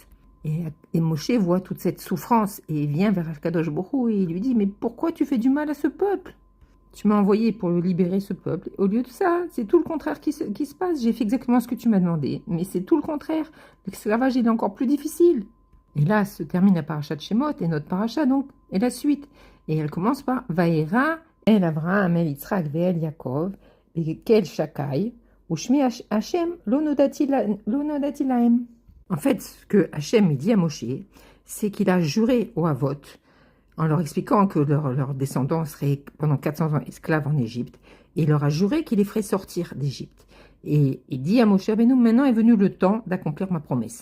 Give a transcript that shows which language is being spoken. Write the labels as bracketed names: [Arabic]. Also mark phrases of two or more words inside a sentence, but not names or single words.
[French] Et Moshe voit toute cette souffrance et il vient vers Akadosh Baruch Hu et il lui dit, mais pourquoi tu fais du mal à ce peuple? Tu m'as envoyé pour libérer ce peuple. Au lieu de ça, c'est tout le contraire qui se passe. J'ai fait exactement ce que tu m'as demandé, mais c'est tout le contraire. L'esclavage, il est encore plus difficile. Et là se termine la paracha de Shemot, et notre paracha donc est la suite. Et elle commence par [Hebrew] וארא אל אברהם אל יצחק ואל יעקב באל שדי ושמי ה' לא נודעתי להם. [French] En fait, ce que Hashem dit à Moshe, c'est qu'il a juré aux Avot, en leur expliquant que leurs descendants seraient pendant 400 ans esclaves en Égypte, et il leur a juré qu'il les ferait sortir d'Égypte. Et il dit à Moshe Rabbeinu, maintenant est venu le temps d'accomplir ma promesse.